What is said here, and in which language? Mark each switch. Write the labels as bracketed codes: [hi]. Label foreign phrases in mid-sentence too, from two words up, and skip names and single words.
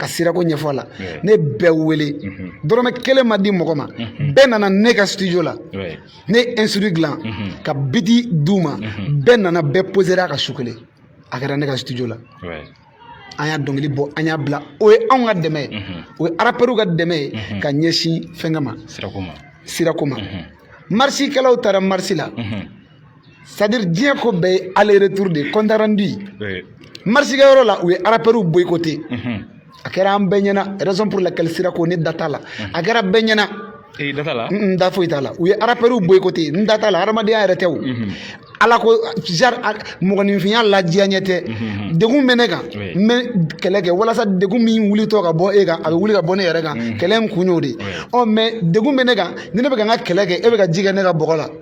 [bm] sirako ɲɛfɔ a la ne bɛɛ wele dɔrɔmɛ kelen ma di mɔgɔ ma bɛɛ nana ne ka studio la ne ye instru dilan ka biti d'u ma bɛɛ nana bɛɛ posera a ka su kelen a kɛra ne ka studio la an y'a dɔnkili bɔ an y'a bila o ye anw ka dɛmɛ ye o ye rappeurs ka dɛmɛ ye ka ɲɛsin fɛnkɛ ma sirako ma marchikɛlaw taara marche la [fr] c'est à dire [bm] diɲɛ ko bɛɛ ye [fr] aller retour de compte rendu [bm] marché yɔrɔ la u ye [fr] rappeurs boycotté [bm] a kɛra an bɛɛ ɲɛna [fr] raison pour laquelle [bm] sira ko ne data la a kɛra bɛɛ ɲɛna data la da foyi t'a la u ye [fr] rappeurs boycotté [bm] n data la hadamadenya yɛrɛ tɛ o ala ko mɔgɔninfinya ladiya ɲɛ tɛ degun bɛ ne kan n bɛ kɛlɛ kɛ walasa degun min wulitɔ ka bɔ e kan a bɛ wuli ka bɔ ne yɛrɛ kan kɛlɛ in kun y'o de mais degun bɛ ne kan ni ne bɛ ka n ka kɛlɛ kɛ e bɛ ka ji kɛ ne ka bɔgɔ la